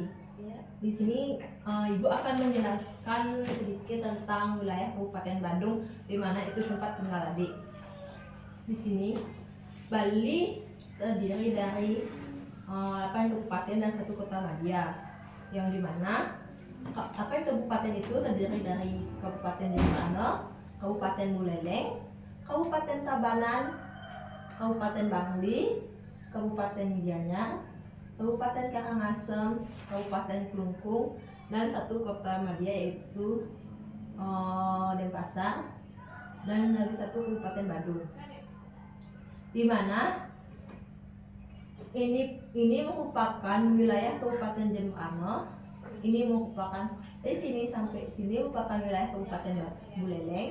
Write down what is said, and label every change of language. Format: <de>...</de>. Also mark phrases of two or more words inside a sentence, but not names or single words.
<id>Di sini Ibu akan menjelaskan sedikit tentang wilayah Kabupaten Bandung, di mana itu tempat tinggal adik. Di sini Bali terdiri dari 8 kabupaten dan 1 kota madya, yang dimana 8 kabupaten itu terdiri dari Kabupaten Jembrana, Kabupaten Buleleng, Kabupaten Tabanan, Kabupaten Bangli, Kabupaten Gianyar, Kabupaten Karangasem, Kabupaten Klungkung, dan 1 kota madya yaitu Denpasar, dan lagi 1 Kabupaten Badung. Di mana ini merupakan wilayah Kabupaten Jembrana. Ini merupakan dari sini sampai sini merupakan wilayah Kabupaten Buleleng.</id>